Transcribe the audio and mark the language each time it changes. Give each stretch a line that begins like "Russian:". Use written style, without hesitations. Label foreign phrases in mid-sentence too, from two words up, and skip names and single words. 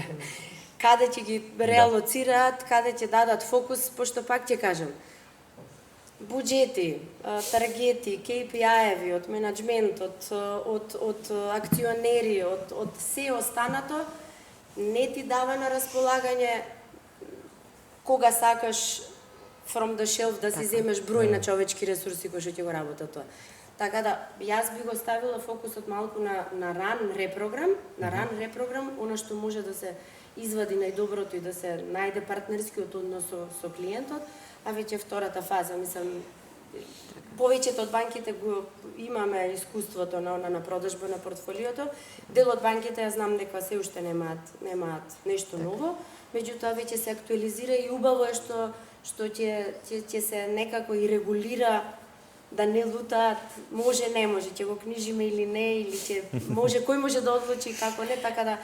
Macedonian: Каде ќе ги реалоцираат, каде ќе дадат фокус, пошто пак ќе кажам, буџети, таргети, KPI-еви од менаџментот, од акционери, од се останато, не ти дава на располагање кога сакаш
English: from the shelf
Macedonian: да си земеш број на човечки ресурси кои што ќе го работат тоа. Така да, јас би го ставила фокусот малку на ран репрограм, она што може да се извади најдоброто и да се најде партнерскиот однос со клиентот, а веќе втората фаза, мислам, повеќето од банките го имаме искуството на продажба на портфолиото, дел од банките ја знам дека се уште немаат нешто ново, меѓутоа веќе се актуализира и убаво е што ќе се некако и регулира да не лутаат, може, не може, ќе го книжиме или не, или ќе може, кој може да одлучи како не, така да.